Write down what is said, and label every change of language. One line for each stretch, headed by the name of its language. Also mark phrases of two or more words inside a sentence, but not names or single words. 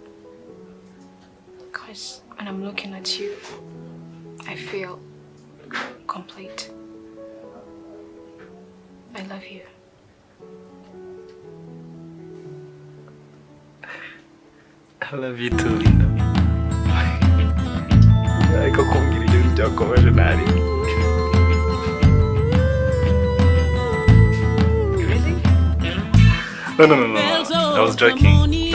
English: Because when I'm looking at you, I feel complete. I love you. I love you too, Linda.
Kinyarwanda: Ariko kumbwira ibyo byakomeje nari.
English: No. I was joking.